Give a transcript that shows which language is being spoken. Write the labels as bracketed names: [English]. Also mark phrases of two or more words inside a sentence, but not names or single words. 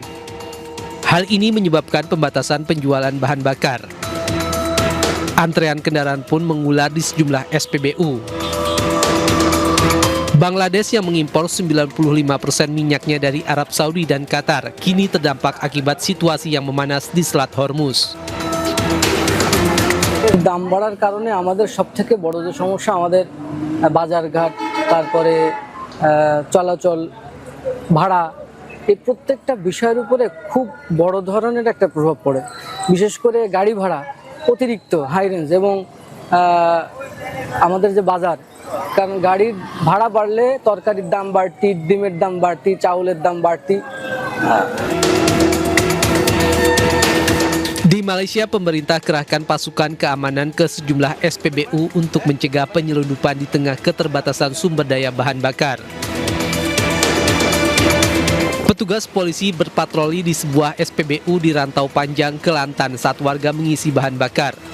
[Indonesian] Hal ini menyebabkan pembatasan penjualan bahan bakar. Antrean kendaraan pun mengular di sejumlah SPBU. Bangladesh yang mengimpor 95% minyaknya dari Arab Saudi dan Qatar kini terdampak akibat situasi yang memanas di Selat Hormuz. [Bangla] দাম বাড়ার কারণে আমাদের সবথেকে বড় যে সমস্যা আমাদের বাজারঘাট, তারপরে চলাচল, ভাড়া, এই প্রত্যেকটা বিষয়ের উপরে খুব বড় ধরনের একটা প্রভাব পড়ে। বিশেষ করে গাড়ি ভাড়া অতিরিক্ত [English] high range [Bangla] এবং আমাদের যে বাজার, কারণ গাড়ির ভাড়া বাড়লে তরকারির দাম বাড়তি, ডিমের দাম বাড়তি, চাউলের দাম বাড়তি। [Indonesian] Di Malaysia, pemerintah kerahkan pasukan keamanan ke sejumlah SPBU untuk mencegah penyelundupan di tengah keterbatasan sumber daya bahan bakar. Petugas polisi berpatroli di sebuah SPBU di Rantau Panjang, Kelantan saat warga mengisi bahan bakar.